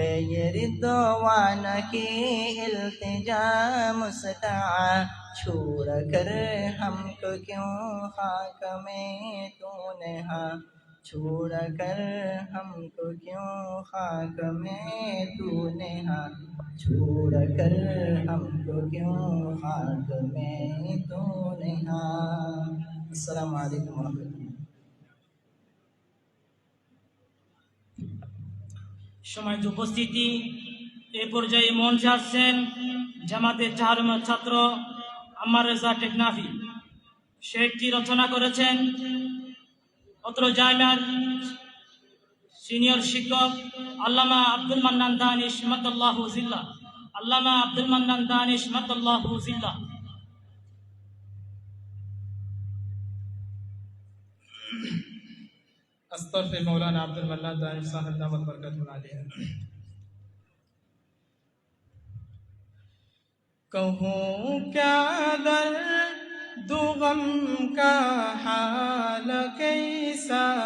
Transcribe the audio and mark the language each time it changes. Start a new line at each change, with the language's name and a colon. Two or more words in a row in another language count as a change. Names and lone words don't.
Urdu: یہ رضوان کی التجا مستعان چھوڑ کر ہم کو کیوں خاک میں تو نہا چھوڑ کر ہم کو کیوں خاک میں تو نہا چھوڑ کر ہم کو کیوں خاک میں تو نہا
Arabic: السلام علیکم ورحمۃ اللہ
Bangla: সম্মানিত উপস্থিতি এ পর্যায়ে মঞ্চে আসছেন জামাতের চারুমার ছাত্র আম্মার রেজা টেকনাফি শেখটি রচনা করেছেন অত্র জামিয়ার সিনিয়র শিক্ষক আল্লামা আব্দুল মান্নান দানিশ
Arabic: مد الله ظله
Bangla: আল্লামা আব্দুল মান্নান দানিশ
Arabic: مد الله ظله
Urdu: استغفر مولانا عبد المنان دانش صاحب دامت برکتہ علیہ کہوں کیا درد و غم کا حال کیسا